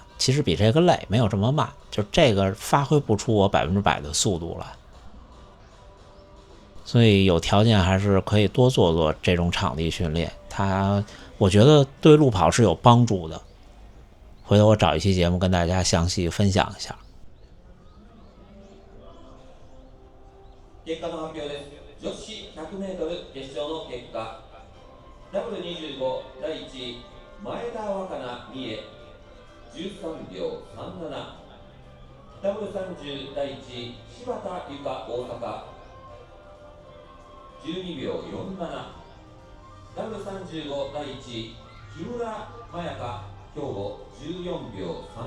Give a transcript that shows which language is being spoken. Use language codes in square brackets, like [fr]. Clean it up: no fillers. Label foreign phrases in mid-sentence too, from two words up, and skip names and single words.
[zh] 其实比这个累，没有这么慢，就这个发挥不出我100%的速度来。所以有条件还是可以多做做这种场地训练，我觉得对路跑是有帮助的。回头我找一期节目跟大家详细分享一下。 [ja] 結果の発表です。女子 100m 決勝の結果、W25 第1位前田若菜美恵13秒37。W30 第1位柴田由香大阪12秒47。W35 第1位木村真也香兵庫14秒